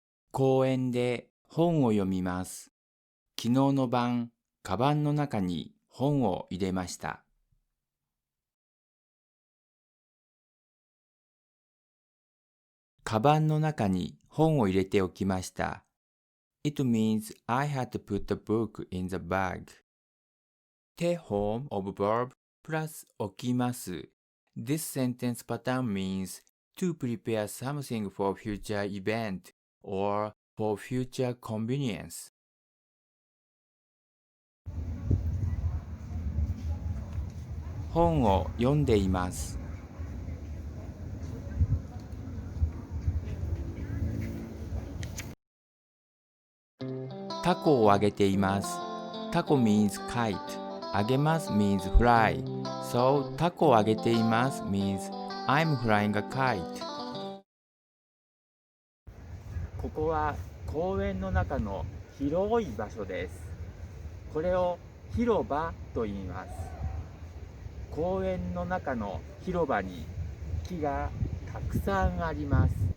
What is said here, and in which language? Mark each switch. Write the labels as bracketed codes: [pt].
[ja] 公園で本を読みます。昨日の晩、カバンの中に本を入れました。カバンの中に本を入れておきました。 [en] It means I had to put the book in the bag. て form of verb [ja] プラス置きます。 [en] This sentence pattern means to prepare something for future event or for future convenience. [ja] 本を読んでいます。タコをあげています。 [en] タコ means kite. あげます means fly. So [ja] タコをあげています [en] means I'm flying a kite. [ja] ここは公園の中の広い場所です。これを広場と言います。公園の中の広場に木がたくさんあります。